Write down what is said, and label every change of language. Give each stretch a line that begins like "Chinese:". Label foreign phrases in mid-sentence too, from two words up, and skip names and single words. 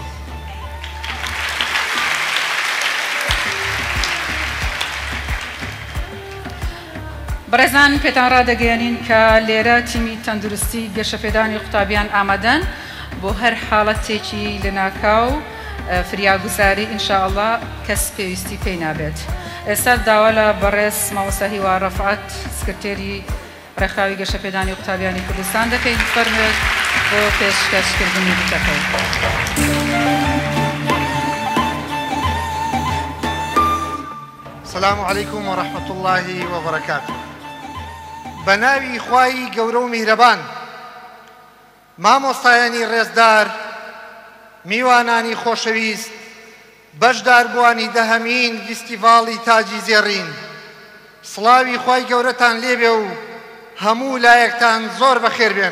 Central Kurdish: بەڕێزان پێتان ڕادەگەیەنین کە لێرە تیمی تەندروستی گەشەپێدانی قوتابیان ئامادەن بۆ هەر حاڵەتێکی لە ناکاو فریاگوزاری ئینشاءالله کەس پێویستی پێی نابێت. ئێستا داوا لە بەڕێز مامۆستا هیوا ڕەفعەت سکرتێری ڕێکخراوی گەشەپێدانی قوتابیانی کوردستان دەکەین فەرمێت بۆ پێشکەشکردنی بتەکەی.
Arabic: السلام عليكم ورحمة الله وبركاته.
Central Kurdish: بناوي خواي گەورە و میهرەبان، مامۆستایانی ڕێزدار، میوانانی خۆشەویست، بەشداربووانی دەهەمین فیستیڤاڵی تاجی زێڕین. سڵاوی خوای گەورەتان لێبێ و هەموو لایەکتان زۆر بەخێر بێن.